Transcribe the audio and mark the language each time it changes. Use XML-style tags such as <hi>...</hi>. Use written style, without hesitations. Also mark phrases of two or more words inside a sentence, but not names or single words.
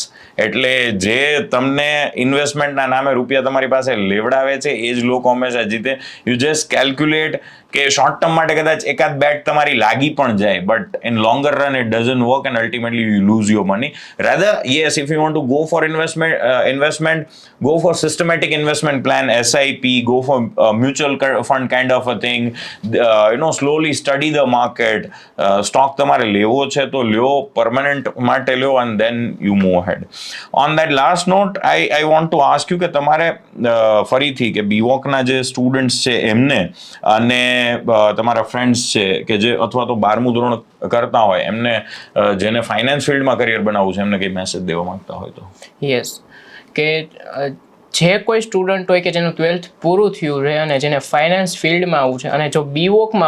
<gu>એટલે જે તમને ઇન્વેસ્ટમેન્ટના નામે રૂપિયા તમારી પાસે લેવડાવે છે એ જ લોકો હંમેશા જીતે.</gu> <en>You just calculate કે short term</en> <gu>માટે કદાચ એકાદ બેટ તમારી લાગી પણ જાય,</gu> <en>but in longer run it doesn't work, and ultimately you lose your money. Rather yes, if you want to go for investment, go for systematic investment plan, SIP, go for mutual fund kind of a thing. Slowly study the market.</en> <gu>Stock તમારે લેવો છે તો લ્યો, permanent માટે લ્યો,</gu> <en>and then you move ahead. On that last note, I want to ask you</en> <gu>કે તમારે ફરીથી કે બીવોકના જે સ્ટુડન્ટ્સ છે એમને, અને તમારા ફ્રેન્ડ્સ છે કે જે અથવા તો 12મું ધોરણ કરતા હોય એમને, જેને ફાઇનાન્સ ફિલ્ડમાં કરિયર બનાવવું છે, એમને કંઈ મેસેજ દેવા માંગતા હોય તો? યસ, કે જે કોઈ સ્ટુડન્ટ હોય કે જેનું 12th પૂરું થયું છે અને જેને ફાઇનાન્સ ફિલ્ડમાં આવવું છે અને જો બીવોકમાં</gu>